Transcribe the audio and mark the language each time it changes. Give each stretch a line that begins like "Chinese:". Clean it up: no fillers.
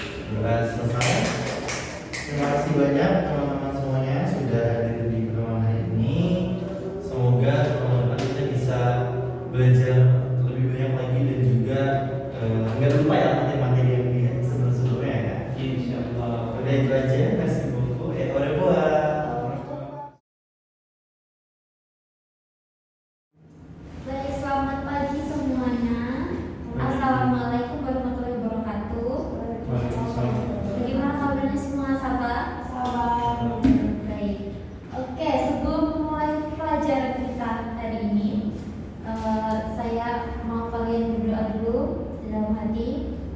Indonesian: Doa selesai. Terima kasih banyak teman-teman semuanya sudah hadir di pertemuan hari ini. Semoga teman-teman kita bisa belajar lebih banyak lagi dan juga nggak lupa ya materi-materi yang di sebelum-sebelumnya ya. Insyaallah. Udah itu aja,
French: merci beaucoup et au revoir.
Indonesian: Baik, selamat pagi semuanya. Assalamualaikum warahmatullahi wabarakatuh. Waalaikumsalam. Bagaimana kabarnya semua, sahabat? Salam. Baik. Oke, sebelum mulai pelajaran kita hari ini, saya mau kalian berdoa dulu dalam hati.